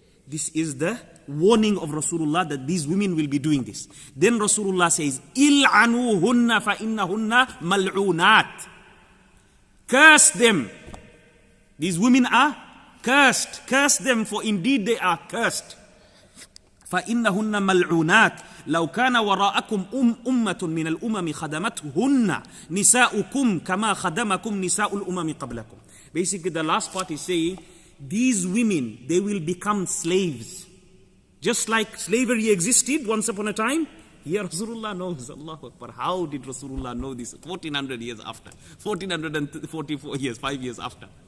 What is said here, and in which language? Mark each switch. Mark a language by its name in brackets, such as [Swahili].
[English] This is the warning of Rasulullah that these women will be doing this. Then Rasulullah says, [Arabic] إِلْعَنُوهُنَّ فَإِنَّهُنَّ مَلْعُونَاتٍ. [English] Curse them. These women are cursed. Curse them, for indeed they are cursed. [Arabic] فَإِنَّهُنَّ مَلْعُونَاتٍ لو كان وراءكم أمة من الأمم خدمتهن نساؤكم كما خدمكم نساء الأمم قبلكم. [English] Basically the last part is saying, these women, they will become slaves. Just like slavery existed once upon a time, here Rasulullah knows. Allahu Akbar. How did Rasulullah know this? 1400 years after. 1444 years, 5 years after.